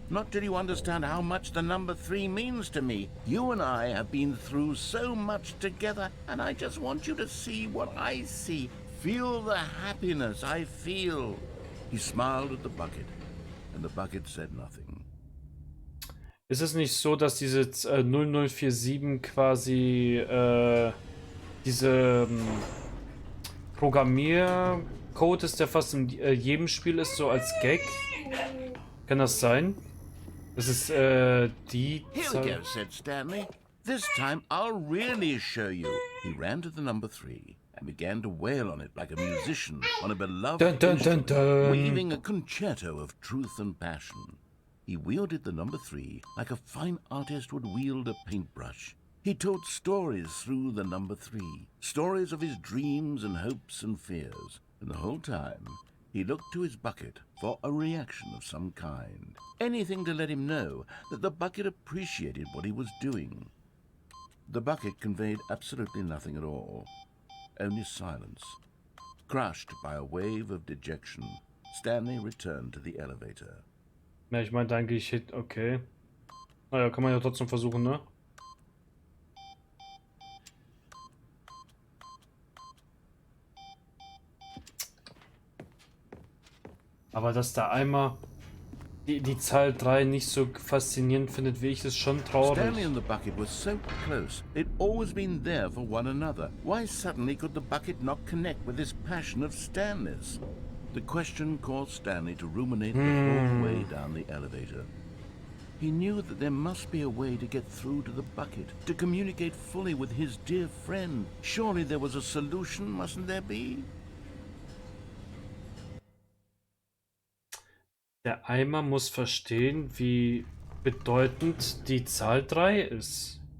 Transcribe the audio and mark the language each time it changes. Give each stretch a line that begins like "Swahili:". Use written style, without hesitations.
English: Not till you understand how much the number 3 means to me. You and I have been through so much together, and I just want you to see what I see. Feel the happiness I feel. He smiled at the bucket, and the bucket said nothing.
German: Ist es nicht so, dass diese 0047 quasi diese Programmiercode ist, der fast in jedem Spiel ist, so als Gag? Kann das sein? Das ist die
English: Here we go, said Stanley. This time I'll really show you. He ran to the number 3 and began to wail on it like a musician on a beloved Dun, dun, dun, instrument, dun. weaving a concerto of truth and passion. He wielded the number 3 like a fine artist would wield a paintbrush. He told stories through the number 3, stories of his dreams and hopes and fears, and the whole time he looked to his bucket for a reaction of some kind. Anything to let him know that the bucket appreciated what he was doing. The bucket conveyed absolutely nothing at all, only silence. Crushed by a wave of dejection, Stanley returned to the elevator.
German: Ja, ich meinte eigentlich, okay. Naja, kann man ja trotzdem versuchen, ne? Aber dass da einmal die Zahl 3 nicht so faszinierend findet wie ich, ist schon traurig.
English: Stanley and the bucket were so close. They'd always been there for one another. Why suddenly could the bucket not connect with this passion of Stanley's? The question caused Stanley to ruminate the whole way down the elevator. He knew that there must be a way to get through to the bucket, to communicate fully with his dear friend. Surely there was a solution, mustn't there be?
German: Der Eimer muss verstehen, wie bedeutend die Zahl 3 ist.